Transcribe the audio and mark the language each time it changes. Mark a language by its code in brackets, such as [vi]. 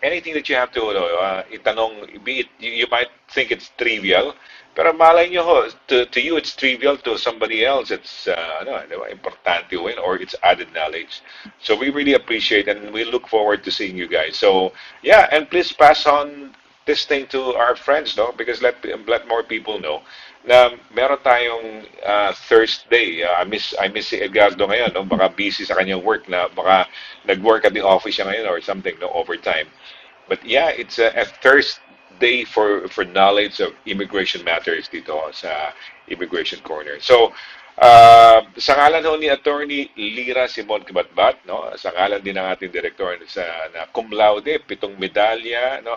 [en] Anything that you have to itanong, be it, you might think it's trivial, [tl] pero malay nyo ho, [en] to you it's trivial, to somebody else it's importante win or it's added knowledge. So we really appreciate and we look forward to seeing you guys. So yeah, and please pass on this thing to our friends, no? Because let more people know [tl] na meron tayong [en] Thursday. I miss si Edgardo [tl] ngayon, [en] no? [tl] Baka busy sa kanyang work na baka nag-work [en] at the office [tl] siya ngayon [en] or something, [tl] no? [en] Overtime. But yeah, it's a Thursday for knowledge of immigration matters [tl] dito sa [en] Immigration Corner. [tl] So, sa ngalan ho ni Attorney Lira Simon-CABATBAT, no? Sa ngalan din ng ating director na cum laude, 7 medalya, no?